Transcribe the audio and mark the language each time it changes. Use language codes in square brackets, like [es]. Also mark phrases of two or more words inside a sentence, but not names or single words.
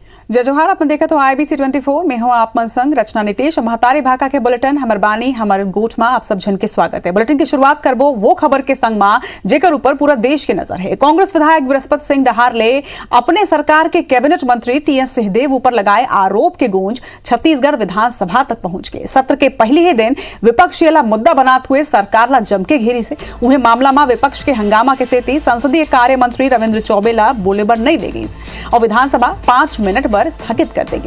[hne] जय जोहार। अपन देखा तो IBC 24 में हूँ आप मन संग रचना नितेश महतारी भाका के बुलेटिन हमर बानी हमर गोठ में आप सब जन के स्वागत है। बुलेटिन की शुरुआत करबो वो खबर के संग में जेकर ऊपर पूरा देश की नजर है। कांग्रेस विधायक बृहस्पति सिंह डहार ले अपने सरकार के कैबिनेट मंत्री TS सिंहदेव ऊपर लगाए आरोप के गूंज छत्तीसगढ़ विधानसभा तक पहुंच गए। सत्र के पहले ही दिन विपक्ष ला मुद्दा बनाते हुए सरकार ला जमके घेरी से उन्हें मामला में विपक्ष के हंगामा के सेती संसदीय कार्य मंत्री रविंद्र चौबे ला बोले बर नहीं दे गई और विधानसभा 5 मिनट पर स्थगित कर देगी।